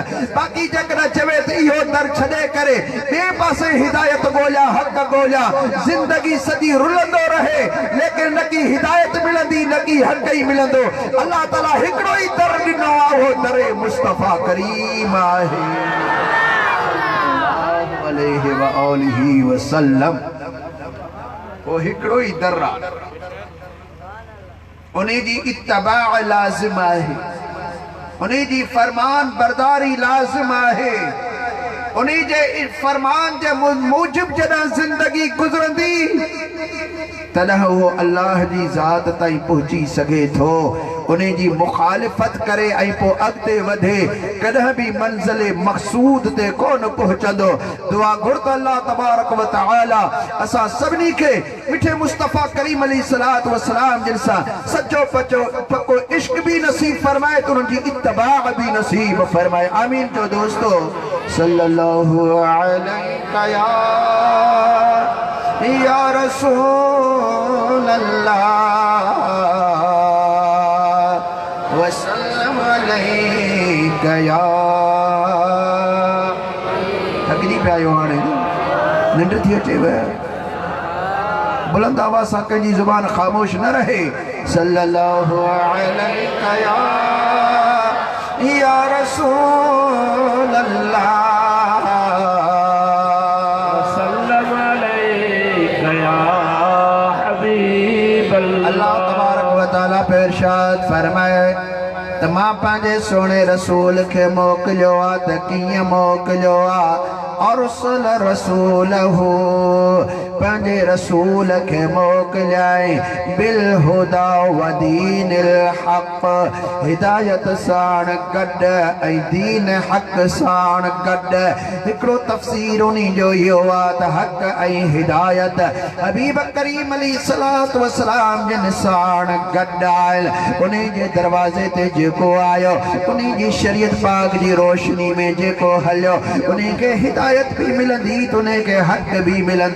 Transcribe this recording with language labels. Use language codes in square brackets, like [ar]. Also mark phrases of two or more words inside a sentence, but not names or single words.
[sd] बाक़ी जेकॾहिं चवे त इहो दर छॾे करे ॿिए पासे हिदायत ॻोल्हिया, हक़ ॻोल्हिया, ज़िंदगी सॼी रुलंदो रहे, लेकिन न की हिदायत मिलंदी, न की हक़ ई मिलंदो। अल्लाह ताला हिकिड़ो ई दर ॾिनो आहे, उहो दर मुस्तफ़ा करीम आहे [ar] عليه وآله وسلم. [sd] वो हिकिड़ो ई दर आहे, उन जी इत्तबा लाज़िम आहे, उन जी फरमान बरदारी लाज़िम आहे। उन जे फरमान जे मूजिब जॾहिं ज़िंदगी गुज़रंदी तॾहिं उहो अल्लाह जी ज़ात ताईं पहुची सघे थो। उन जी मुखालिफ़त करे ऐं पोइ अॻिते वधे, कॾहिं बि मंज़िल मक़सूद ते कोन पहुचंदो। दुआ घुर त [ar] الله تبارك وتعالى [sd] असां सभिनी खे मिठे मुस्तफ़ा करीम [ar] عليه الصلاة والسلام [sd] जिन सां सचो पको इश्क भी नसीब फरमाए, तो उनकी इत्तबा भी नसीब फरमाए। [ar] आमीन। [sd] जो दोस्तों [ar] صلى الله عليك يا رسول الله وسلم عليك يا. [sd] थकजी पिया आहियो, हाणे निंड थी अचेव? बुलंद आवाज़ सां कंहिंजी ज़ुबान ख़ामोश न रहे। [ar] صلى الله عليك يا رسول الله وسلم عليك يا حبيب الله. الله تبارك وتعالى [sd] पे इरशाद फरमाए त मां पंहिंजे सोने रसूल खे मोकिलियो आहे। त कीअं मोकिलियो आहे? [ar] أرسل رسوله, [sd] पंहिंजे रसूल खे मोकिलियाई [ar] بالهدى ودين الحق, [sd] हिदायत साण गॾु ऐं दीन हक़ साण गॾु। हिकिड़ो तफ़सीर उन जो इहो आहे त हक़ ऐं हिदायत हबीब करीम [ar] عليه الصلاة والسلام [sd] जिन साण गॾु आयल, उन जे दरवाज़े ते जेको आयो, उन जी शरीयत पाक जी रोशनी में जेको हलियो, उन खे हिदायत भी मिलंदी तो उन खे हक़ भी मिलंदो।